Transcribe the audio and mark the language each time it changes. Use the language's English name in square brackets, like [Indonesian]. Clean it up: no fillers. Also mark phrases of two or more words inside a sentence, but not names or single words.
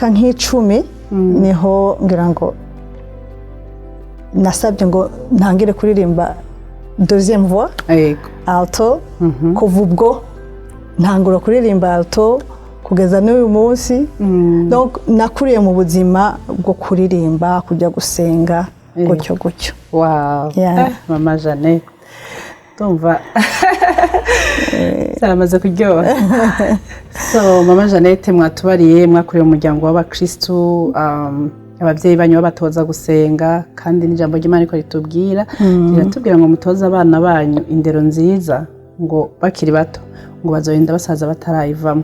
[Rundi] nk'icumi niho ngira ngo nasabye ngo ntangire kuririmba [French] deuxième voix alto [Rundi] kuva ubwo ntangura kuririmba alto kugeza n'uyu munsi donc nakuriye mu buzima bwo kuririmba kujya gusenga gutyo gutyo. Wow, mama Jeannette tumva cyamaze kuryoha. So mama Jeannette mwatubariye mwakuriye mu muryango w'abakristu abavyeyi banyu babatoza gusenga kandi n'ijambo ry'Imana riko ritubwira riratubwira ngo mutoza abana banyu indero nziza ngo bakiri bato ngo bazoyenda basaza batarayivamo.